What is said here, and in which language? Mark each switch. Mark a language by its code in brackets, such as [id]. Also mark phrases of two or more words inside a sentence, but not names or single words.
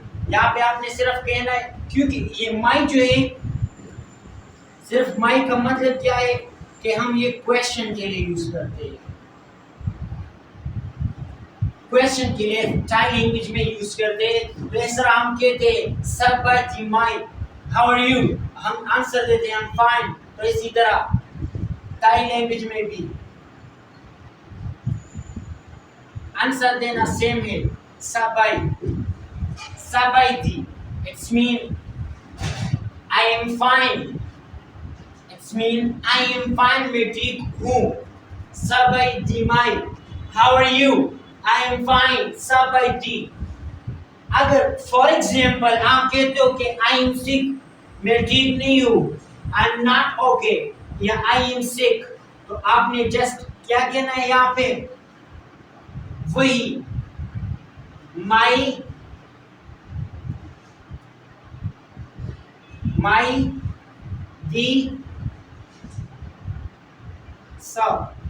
[ur] یہاں پہ آپ نے صرف کہنا ہے کیونکہ یہ مائی جو ہے صرف مائی کا مطلب کیا ہے کہ ہم یہ کویشچن کے لیے یوز کرتے ہیں. کویشچن کے لیے [en] Thai language [ur] میں یوز کرتے ہیں. تو اس طرح ہم کہتے ہیں [th] สบาย ไหม [en] how are you [ur] ہم آنسر دیتے ہیں [en] I'm fine. [ur] تو اسی طرح [en] Thai language [ur] میں بھی آنسر دینا سیم ہے [th] สบาย ดี. [en] it's mean I am fine. It's mean I am fine [ur] میں ٹھیک ہوں. [th] สบาย ดี ไหม [en] how are you I am fine [th] สบาย ดี. [ur] اگر [en] for example [ur] آپ کہتے ہو کہ [en] I am sick [ur] میں ٹھیک نہیں ہوں [en] I am not okay [ur] یا [en] I am sick [ur] تو آپ نے جسٹ کیا کہنا ہے یہاں پہ وہی [th] ไม่ ดี สบ.